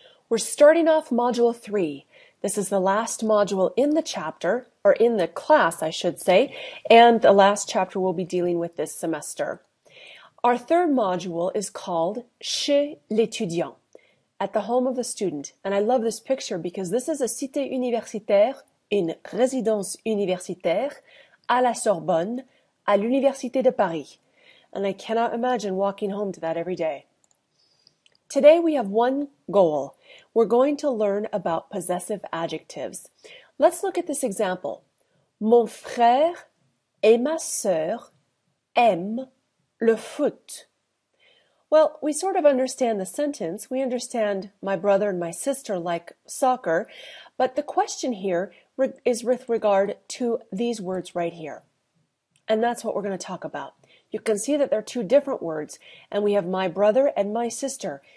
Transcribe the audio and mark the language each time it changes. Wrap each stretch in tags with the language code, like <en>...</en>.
<en>We're starting off Module 3. This is the last module in the chapter, or in the class, I should say, and the last chapter we'll be dealing with this semester. Our third module is called</en> <fr>Chez l'étudiant,</fr> <en>at the home of the student. And I love this picture because this is a</en> <fr>cité universitaire, une résidence universitaire, à la Sorbonne, à l'Université de Paris.</fr> <en>And I cannot imagine walking home to that every day. Today we have one goal. We're going to learn about possessive adjectives. Let's look at this example.</en> <fr>Mon frère et ma sœur aiment le foot.</fr> <en>Well, we sort of understand the sentence. We understand my brother and my sister like soccer, but the question here is with regard to these words right here. And that's what we're going to talk about. You can see that they're two different words, and we have my brother and my sister.</en>